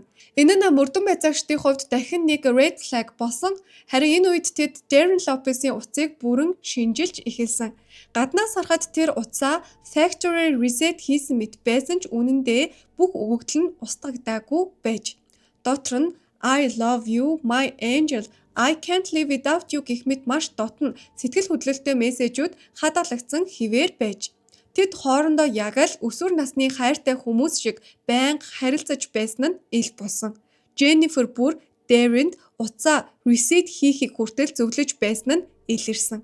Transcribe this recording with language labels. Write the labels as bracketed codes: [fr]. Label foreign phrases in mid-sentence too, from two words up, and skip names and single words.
[mn] Энэ нь мөрдөн байцаагчдын хувьд дахин нэг [en] red flag [mn] болсон. Харин энэ үед тэд Darren Lopez-ийн утсыг бүрэн шинжилж эхэлсэн. Гаднаас харахад тэр утсаа [en] factory reset [mn] хийсэн мэт байсан ч үнэндээ бүх өгөгдөл нь устгагдаагүй байж. Дотор нь [en] I love you my angel I can't live without you [mn] гэх мэт маш дотн сэтгэл хөдлөлттэй мессежүүд хадгалагдсан хിവэр байж. Тэд хоорондоо яг л өсвөр насны хайртай хүмүүс шиг байнга харилцаж байсан нь ил болсон. Jennifer бүр Darren-д утсаа reset хийхийг хүртэл зөвлөж байсан нь илэрсэн.